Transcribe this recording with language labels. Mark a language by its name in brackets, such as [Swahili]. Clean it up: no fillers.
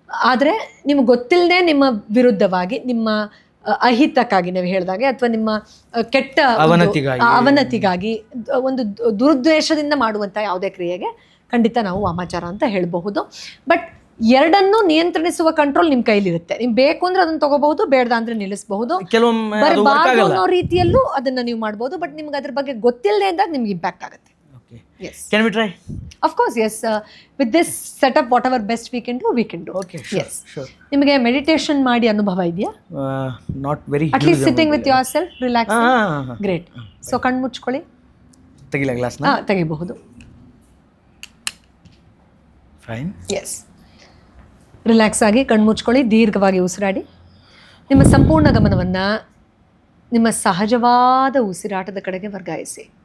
[Kannada] ಆದರೆ ನಿಮ್ಗೆ ಗೊತ್ತಿಲ್ಲದೆ ನಿಮ್ಮ ವಿರುದ್ಧವಾಗಿ, ನಿಮ್ಮ ಅಹಿತಕ್ಕಾಗಿ ನೀವು ಹೇಳಿದಾಗೆ, ಅಥವಾ ನಿಮ್ಮ ಕೆಟ್ಟ ಅವನತಿಗಾಗಿ, ಒಂದು ದುರುದ್ದೇಶದಿಂದ ಮಾಡುವಂಥ ಯಾವುದೇ ಕ್ರಿಯೆಗೆ ಖಂಡಿತ ನಾವು ವಾಮಾಚಾರ ಅಂತ ಹೇಳಬಹುದು. ಬಟ್ ಎರಡನ್ನೂ ನಿಯಂತ್ರಿಸುವ ಕಂಟ್ರೋಲ್ ನಿಮ್ಮ ಕೈಲಿರುತ್ತೆ. ನೀವು ಬೇಕು ಅಂದ್ರೆ ಅದನ್ನ ತಗೋಬಹುದು, ಬೇಡ ಅಂದ್ರೆ ನಿಲ್ಲಿಸಬಹುದು. ಬರಬಾರ್ದು ಅನ್ನೋ ರೀತಿಯಲ್ಲೂ ಅದನ್ನ ನೀವು ಮಾಡ್ಬೋದು. ಬಟ್ ನಿಮ್ಗೆ ಅದ್ರ ಬಗ್ಗೆ ಗೊತ್ತಿಲ್ಲದೆ ಇದ್ದಾಗ ನಿಮ್ಗೆ ಇಂಪ್ಯಾಕ್ಟ್ ಆಗುತ್ತೆ. [English] Yes. Can we try? Of course, yes. With this setup, whatever best we can do, we can do. Okay, sure. Yes. Sure. [Kannada] ನಿಮಗೆ ಮೆಡಿಟೇಷನ್ ಮಾಡಿ ಅನುಭವ ಇದೆಯಾ? [English] Not very. At least sitting with yourself, relaxing. Great. [Kannada] So ಕಣ್ಣು ಮುಚ್ಕೊಳ್ಳಿ. ತೆಗಿಲ ಗ್ಲಾಸ್ನ? ತೆಗಿಬಹುದು. [English] Fine. Yes. [Kannada] Relax ಆಗಿ ಕಣ್ಣು ಮುಚ್ಕೊಳ್ಳಿ, ದೀರ್ಘವಾಗಿ ಉಸಿರಾಡಿ. ನಿಮ್ಮ ಸಂಪೂರ್ಣ ಗಮನವನ್ನು ನಿಮ್ಮ ಸಹಜವಾದ ಉಸಿರಾಟದ ಕಡೆಗೆ ವರ್ಗಾಯಿಸಿ.